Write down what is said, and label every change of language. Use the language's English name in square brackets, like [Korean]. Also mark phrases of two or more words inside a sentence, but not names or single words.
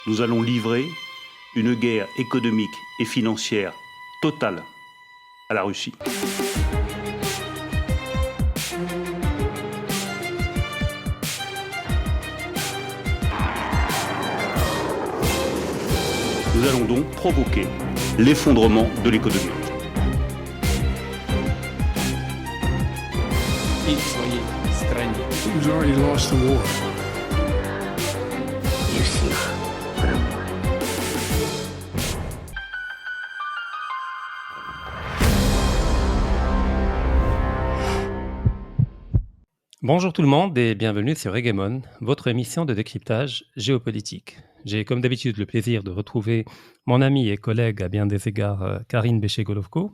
[French] Nous allons livrer une guerre économique et financière totale à la Russie. Nous allons donc provoquer l'effondrement de l'économie. [Russian] И в своей стране. [English] Who's already lost the war. [Russian] Не всех равно. [French] Bonjour tout le monde et bienvenue sur Hegemon, votre émission de décryptage géopolitique. J'ai comme d'habitude le plaisir de retrouver mon ami et collègue à bien des égards, Karine Béché-Golovko.